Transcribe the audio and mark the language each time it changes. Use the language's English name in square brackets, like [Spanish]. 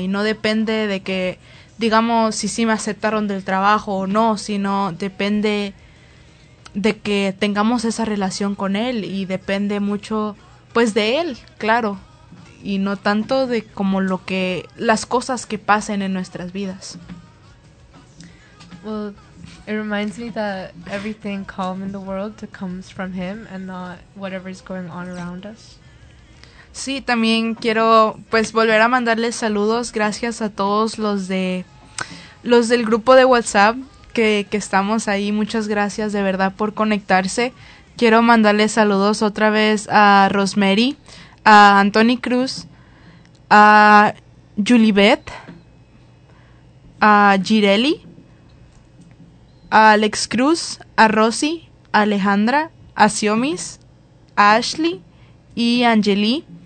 [Spanish] Y no depende de que, digamos, si sí me aceptaron del trabajo o no, sino depende... de que tengamos esa relación con Él, y depende mucho, pues, de Él, claro, y no tanto de como lo que, las cosas que pasen en nuestras vidas. [English] Well, it reminds me that everything calm in the world comes from Him and not whatever is going on around us. [Spanish] Sí, también quiero, pues, volver a mandarles saludos, gracias a todos los del grupo de WhatsApp, Que estamos ahí. Muchas gracias de verdad por conectarse. Quiero mandarles saludos otra vez a Rosemary, a Anthony Cruz, a Julibeth, a Girelli, a Alex Cruz, a Rosy, a Alejandra, a Xiomis, a Ashley y a Angeli.